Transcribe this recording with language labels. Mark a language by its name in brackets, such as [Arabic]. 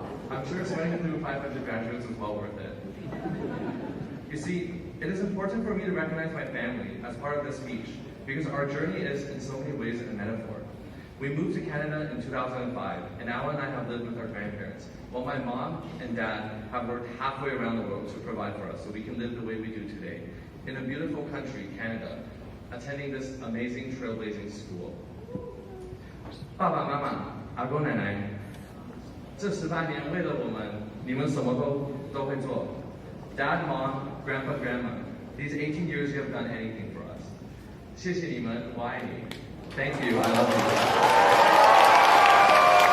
[English] I'm sure sending him through 500 graduates was well worth it. You see, it is important for me to recognize my family as part of this speech because our journey is in so many ways a metaphor. We moved to Canada in 2005, and Alan and I have lived with our grandparents, while my mom and dad have worked halfway around the world to provide for us so we can live the way we do today, in a beautiful country, Canada, attending this amazing trailblazing school. [Chinese] 爸爸妈妈、阿公奶奶，这18年为了我们，你们什么都会做。 [English] Dad, Mom, Grandpa, Grandma, these 18 years you have done anything for us. [Chinese] 谢谢你们，我爱你。 [English] Thank you, I love you.